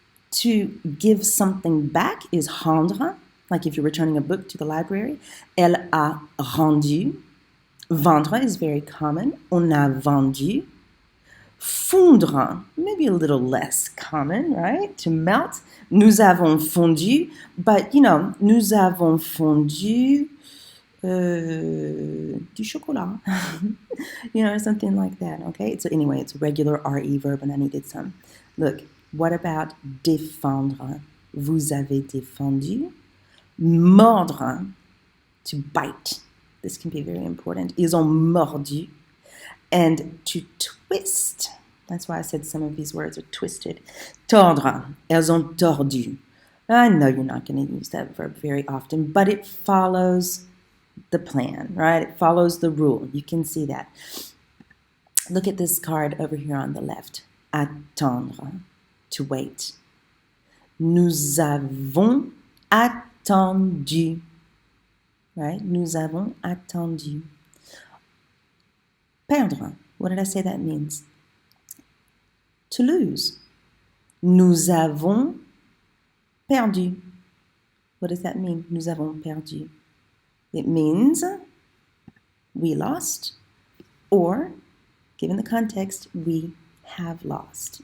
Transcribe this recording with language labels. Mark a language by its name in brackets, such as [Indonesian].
[English] To give something back is rendre. Like if you're returning a book to the library. [French] Elle a rendu. [English] Vendre is very common. [French] On a vendu. [English] Fondre, maybe a little less common, right? To melt. [French] Nous avons fondu. But, nous avons fondu du chocolat. [English] Something like that, okay? So anyway, it's a regular RE verb, and I needed some. Look, what about défendre? [French] Vous avez défendu. [English] Mordre, to bite. This can be very important. [French] Ils ont mordu. [English] And to twist. That's why I said some of these words are twisted. Tordre. [French] Elles ont tordu. [English] I know you're not going to use that verb very often, but it follows the plan, right? It follows the rule. You can see that. Look at this card over here on the left. Attendre, to wait. [French] Nous avons attendu. Right? Nous avons attendu. Perdre. [English] What did I say that means? To lose. [French] Nous avons perdu. [English] What does that mean? Nous avons perdu. It means we lost, or, given the context, we have lost.